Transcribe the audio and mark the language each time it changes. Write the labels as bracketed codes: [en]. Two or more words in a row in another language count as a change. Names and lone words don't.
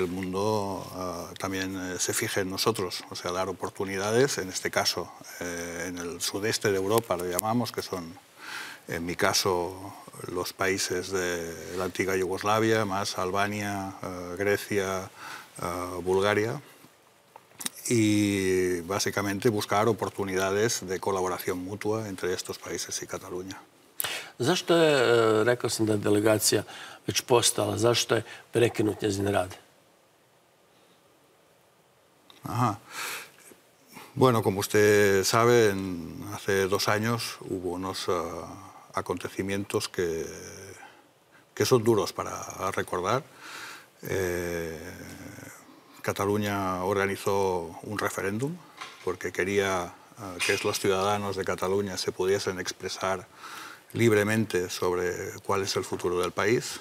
[es] el mundo también se fije en nosotros, o sea, dar oportunidades, en este caso en el sudeste de Europa lo llamamos, que son, en mi caso, los países de la antigua Yugoslavia, más Albania, Grecia, Bulgaria, y básicamente buscar oportunidades de colaboración mutua entre estos países i Cataluña. [hr] Zašto je, rekao sam da je delegacija već postala, zašto je prekinut njezin rad? Ajá. [es] Bueno, como usted sabe, hace 2 años hubo unos acontecimientos que son duros para recordar. Cataluña organizó un referéndum porque quería que los ciudadanos de Cataluña se pudiesen expresar libremente sobre cuál es el futuro del país.